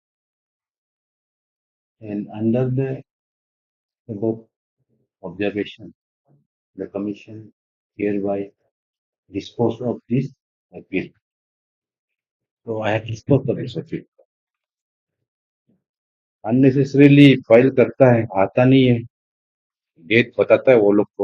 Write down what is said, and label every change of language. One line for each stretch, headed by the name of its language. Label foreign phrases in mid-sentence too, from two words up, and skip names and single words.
English: And under the above observation, the commission hereby dispose of this appeal. So I have disposed of this appeal.
Hindi: अननेसेसरीली फाइल करता है, आता नहीं है, डेट बताता है वो लोग को.